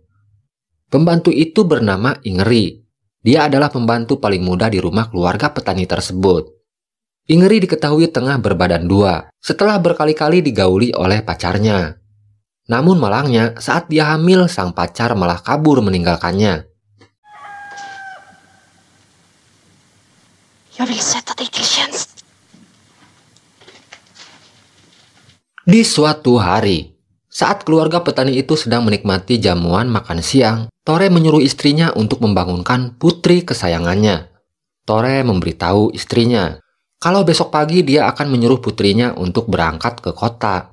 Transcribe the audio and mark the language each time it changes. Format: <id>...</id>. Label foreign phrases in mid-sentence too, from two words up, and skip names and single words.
<id>Pembantu itu bernama Ingeri. Dia adalah pembantu paling muda di rumah keluarga petani tersebut. Ingeri diketahui tengah berbadan 2 setelah berkali-kali digauli oleh pacarnya. Namun malangnya saat dia hamil sang pacar malah kabur meninggalkannya.</id> <sv>Jag vill sätta dig till tjänst.</sv> <id>Di suatu hari, saat keluarga petani itu sedang menikmati jamuan makan siang, Tore menyuruh istrinya untuk membangunkan putri kesayangannya. Tore memberitahu istrinya kalau besok pagi dia akan menyuruh putrinya untuk berangkat ke kota.</id>